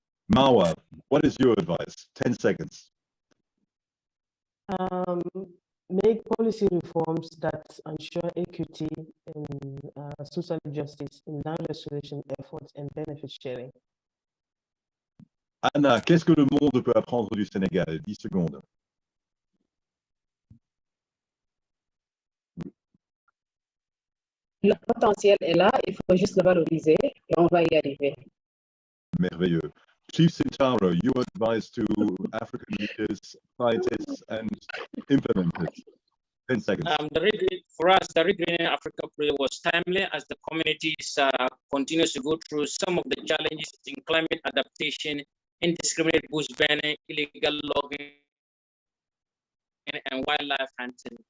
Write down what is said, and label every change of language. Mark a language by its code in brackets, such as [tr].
[en] Marwa, what is your advice? 10 seconds. make policy reforms that ensure equity and social justice in land restoration efforts and benefit sharing. [fr] Anna, qu'est-ce que le monde peut apprendre du Sénégal? 10 secondes. Le potentiel est là, il faut juste le valoriser et on va y arriver. Merveilleux. [en] Chief Sintaro, your advice to African leaders, scientists, and implementers. 10 seconds. For us, the Regreening Africa project was timely as the communities continues to go through some of the challenges in climate adaptation, indiscriminate bush burning, illegal logging, and wildlife hunting.